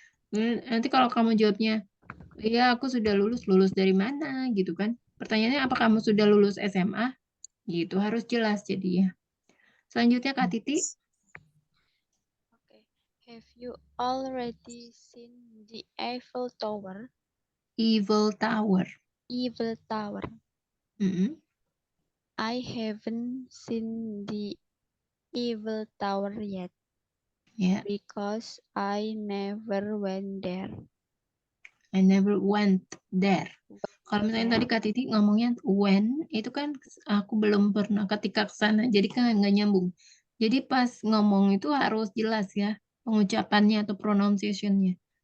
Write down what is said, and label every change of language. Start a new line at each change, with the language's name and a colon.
Indonesian: Nanti kalau kamu jawabnya, iya aku sudah lulus dari mana gitu kan. Pertanyaannya apa kamu sudah lulus SMA? Gitu, harus jelas jadinya. Selanjutnya Kak Titi.
English: Okay. Have you already seen the Eiffel Tower? Eiffel Tower. Eiffel Tower. Mm-mm. I haven't seen the Eiffel Tower yet
Indonesian: Ya,
English: because I never went there. I never went there.
Indonesian: Kalau misalnya tadi Kak Titi ngomongnya when, itu kan aku belum pernah ketika ke sana, jadi kan nggak nyambung. Jadi pas ngomong itu harus jelas ya pengucapannya atau pronunciation-nya.